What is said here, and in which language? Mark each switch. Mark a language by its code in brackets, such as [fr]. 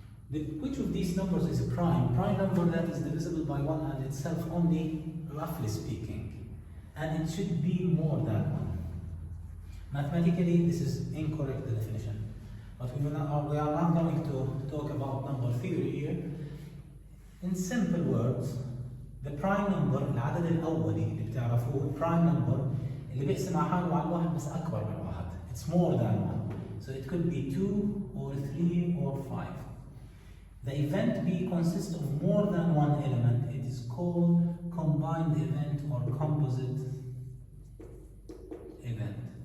[en] Which of these numbers is a prime? Prime number that is divisible by 1 and itself only, roughly speaking. And it should be more than 1. Mathematically, this is incorrect definition. But we are not going to talk about number theory here. In simple words, the prime number [ar] العدد الأولي اللي بتعرفوه prime number اللي بيقسم على حاله على الواحد بس أكبر من واحد. [en] It's more than 1. So it could be 2 or 3 or 5. The event B consists of more than one element. It is called combined event or composite event.